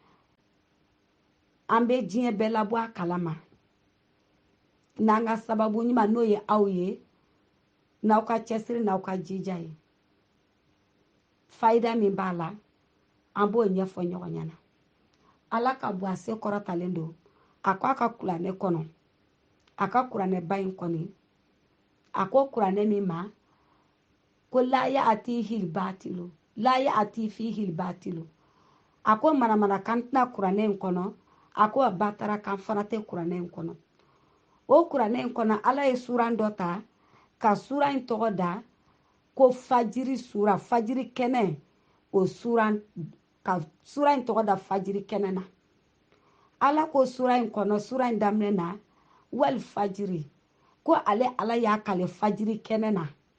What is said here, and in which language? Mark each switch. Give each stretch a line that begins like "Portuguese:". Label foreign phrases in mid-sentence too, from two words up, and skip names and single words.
Bambara: an bɛ diɲɛ bɛɛ labɔ a kalama n'an ka sababu ɲuman n'o ye aw ye n'aw ka cɛsiri n'aw ka jija ye fayida min b'a la an b'o ɲɛfɔ ɲɔgɔn ɲɛna. Ala ka bɔ a se kɔrɔtalen don a ko a ka kuranɛ kɔnɔ a ka kuranɛ ba in kɔni a ko kuranɛ min ma ko
Arabic: لا يأتيه الباطل لا يأتي فيه الباطل
Bambara: a ko manamana kan tɛna kuranɛ in kɔnɔ a ko a batara kan fana tɛ kuranɛ in kɔnɔ. O kuranɛ in kɔnɔ ala ye suran dɔ ta ka sura in tɔgɔ da ko fajiri sura fajiri kɛnɛ o suran ka sura in tɔgɔ da fajiri kɛnɛ na ala ko sura in kono sura in daminɛ na
Arabic: والفجر
Bambara: ko ale ala y'a kale fajiri kɛnɛ na